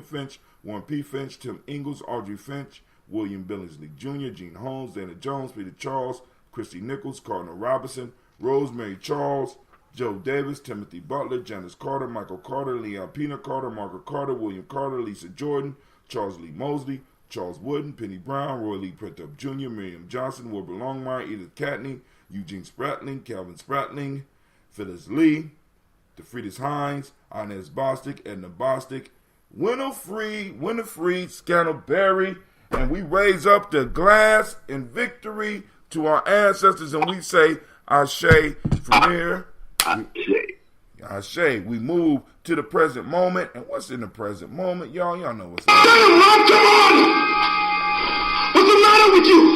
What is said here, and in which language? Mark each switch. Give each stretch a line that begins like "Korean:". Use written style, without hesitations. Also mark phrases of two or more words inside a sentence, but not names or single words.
English: Finch, Warren P. Finch, Tim Ingalls, Audrey Finch, William Billingsley Jr., Gene Holmes, Dana Jones, Peter Charles, Christy Nichols, Cardinal Robinson, Rosemary Charles, Joe Davis, Timothy Butler, Janice Carter, Michael Carter, Leon Pina Carter, Margaret Carter, William Carter, Lisa Jordan, Charles Lee Mosley, Charles Wooden, Penny Brown, Roy Lee Printup Jr., Miriam Johnson, Wilbur Longmire, Edith Catney, Eugene Spratling, Calvin Spratling, Phyllis Lee, DeFriedis Hines, Inez Bostic, Edna Bostic, Winifred Scantleberry, and we raise up the glass in victory to our ancestors, and we say, Ashe, from here. Ashe. We move to the present moment, and what's in the present moment, y'all? Y'all know what's happening. What's the matter with you?